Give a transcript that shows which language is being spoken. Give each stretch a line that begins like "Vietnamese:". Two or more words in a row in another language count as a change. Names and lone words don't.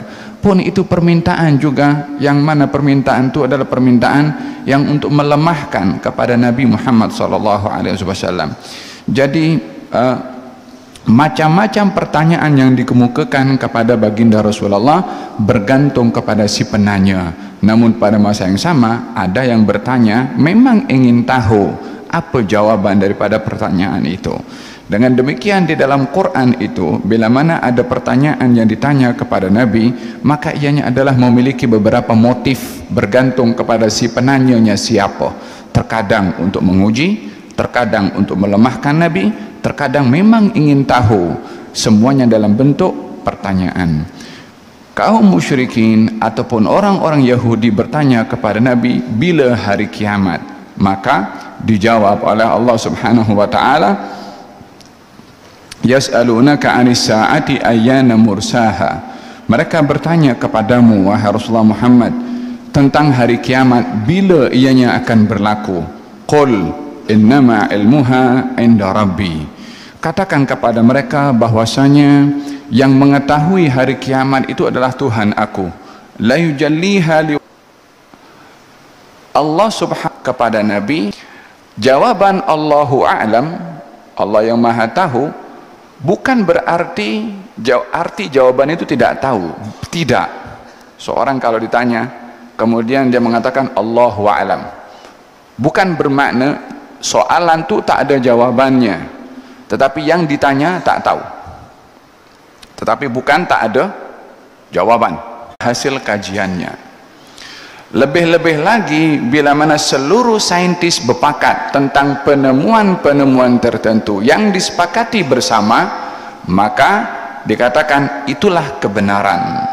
Malay: Pun itu permintaan juga, yang mana permintaan itu adalah permintaan yang untuk melemahkan kepada Nabi Muhammad SAW. Jadi macam-macam pertanyaan yang dikemukakan kepada baginda Rasulullah bergantung kepada si penanya. Namun pada masa yang sama ada yang bertanya memang ingin tahu apa jawaban daripada pertanyaan itu. Dengan demikian di dalam Quran itu, bila mana ada pertanyaan yang ditanya kepada Nabi, maka ianya adalah memiliki beberapa motif bergantung kepada si penanyanya siapa. Terkadang untuk menguji, terkadang untuk melemahkan Nabi, terkadang memang ingin tahu. Semuanya dalam bentuk pertanyaan. Kaum musyrikin ataupun orang-orang Yahudi bertanya kepada Nabi bila hari kiamat, maka dijawab oleh Allah
Arabic: سبحانه وتعالى, يسألونك عن الساعة أيان مرساها.
Malay: Mereka bertanya kepadamu wahai Rasulullah Muhammad tentang hari kiamat, bila ianya akan berlaku.
Arabic: قل إنما علمها عند ربي,
Malay: katakan kepada mereka bahwasanya yang mengetahui hari kiamat itu adalah Tuhan aku,
Arabic: لا يجليها ل.
Malay: Allah subhanahu kepada Nabi, jawaban
Arabic: الله أعلم,
Malay: Allah yang maha tahu, bukan berarti arti jawaban itu tidak tahu. Tidak. Seorang kalau ditanya kemudian dia mengatakan
Arabic: الله أعلم,
Malay: bukan bermakna soalan itu tak ada jawabannya, tetapi yang ditanya tak tahu, tetapi bukan tak ada jawaban hasil kajiannya. Lebih-lebih lagi bila mana seluruh saintis bersepakat tentang penemuan-penemuan tertentu yang disepakati bersama, maka dikatakan itulah kebenaran.